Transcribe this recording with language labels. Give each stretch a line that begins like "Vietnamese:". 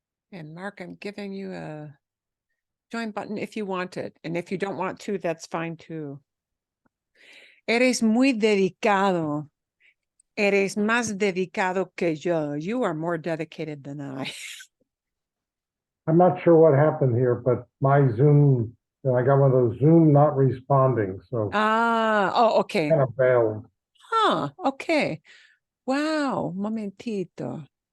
English: And Mark, I'm giving you a join button if you want it. And if you don't want to, that's fine too.
Spanish: Eres muy dedicado. Eres más dedicado que yo.
English: You are more dedicated than I. I'm not sure what happened here, but my Zoom, I got one of those Zoom not responding, so Oh, okay. kind of bailed. Huh, okay. Wow, momentito.